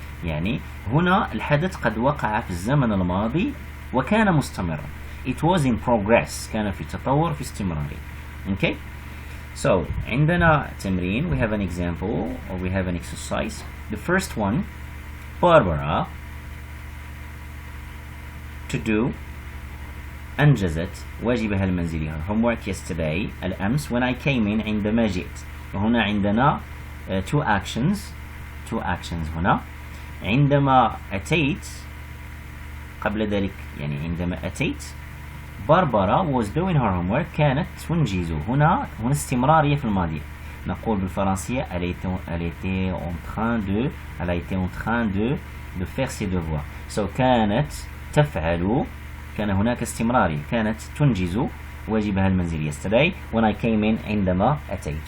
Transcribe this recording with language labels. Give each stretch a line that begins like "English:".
Arabic: يعني هنا الحدث قد وقع في الزمن الماضي وكان مستمرا.
English: It was in progress
Arabic: كان في تطور في استمراري.
English: Okay. So
Arabic: عندنا تمرين
English: we have an example or we have an exercise. The first one Barbara to do
Arabic: أنجزت واجبها المنزلي
English: her homework yesterday الأمس when I came in
Arabic: عندما جئت. وهنا عندنا
English: two actions
Arabic: هنا. عندما أتيت قبل ذلك يعني عندما أتيت باربرا
English: was doing her homework
Arabic: كانت تنجز. هنا استمرارية في الماضي. نقول بالفرنسية
French: elle était en train de faire ses devoirs.
Arabic: So كانت تفعل كان هناك استمرارية كانت تنجز واجبها المنزلي
English: yesterday when I came in
Arabic: عندما أتيت.